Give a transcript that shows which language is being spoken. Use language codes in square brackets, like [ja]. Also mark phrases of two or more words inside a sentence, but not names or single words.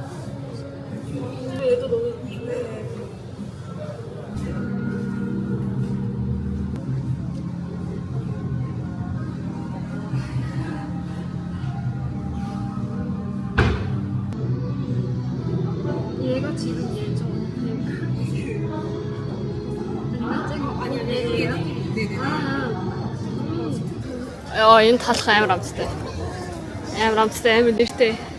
[ko] 얘도 너무 좋네. 얘가 지금 얘죠. 아니 얘랑 네네네. [mn] Энэ талах амар амттай. Амар амттай, амар нэртэй.